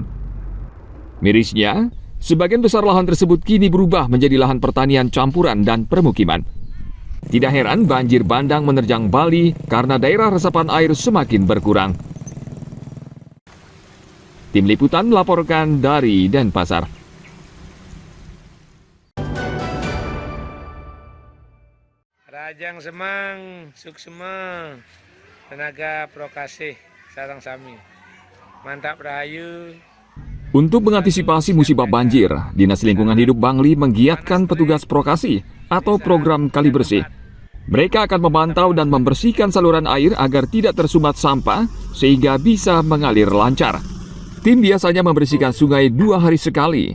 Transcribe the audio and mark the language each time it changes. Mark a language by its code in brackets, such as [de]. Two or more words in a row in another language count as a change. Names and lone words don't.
[id] Mirisnya, sebagian besar lahan tersebut kini berubah menjadi lahan pertanian campuran dan permukiman. Tidak heran banjir bandang menerjang Bali karena daerah resapan air semakin berkurang. Tim Liputan melaporkan dari Denpasar. [ban] Rajang Semang, Suksema, Tenaga Prokasih, Sarang Sami. [id] Mantap Rahayu. Untuk mengantisipasi musibah banjir, Dinas Lingkungan Hidup Bangli menggiatkan petugas prokasi atau program kali bersih. Mereka akan memantau dan membersihkan saluran air agar tidak tersumbat sampah sehingga bisa mengalir lancar. Tim biasanya membersihkan sungai 2 hari sekali.